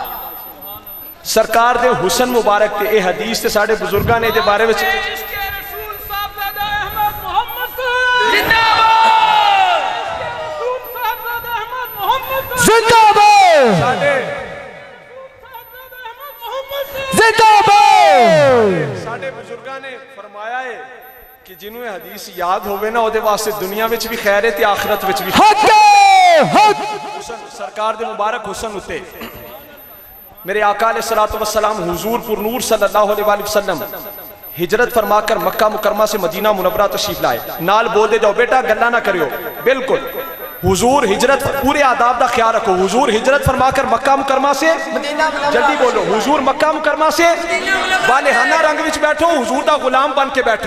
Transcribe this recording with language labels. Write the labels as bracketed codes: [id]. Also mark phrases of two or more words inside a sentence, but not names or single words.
[pa] سرکار دے حسن مبارک تے یہ حدیث تے ساڈے بزرگاں نے دے بارے وچ ساڈے بزرگاں نے فرمایا ہے کہ جنہوں یہ حدیث یاد ہووے نا اوہدے واسطے دنیا وچ بھی خیر ہے تے آخرت وچ بھی. حسن سرکار دے مبارک حسن اتے میرے آقا [ar] عليه الصلاة والسلام [pa] حضور پر نور [ar] صلى الله عليه وسلم [pa] ہجرت فرما کر مکہ مکرمہ سے مدینہ منورہ تشریف لائے. نال بول دے جاؤ بیٹا گلاں نہ کریو۔ بالکل حضور ہجرت, [ur] پورے آداب کا خیال رکھو. حضور ہجرت فرما کر مکہ مکرمہ سے، جلدی بولو، حضور مکہ مکرمہ سے والہانہ [pa] رنگ وچ بیٹھو, [ur] حضور کا غلام بن کے بیٹھو.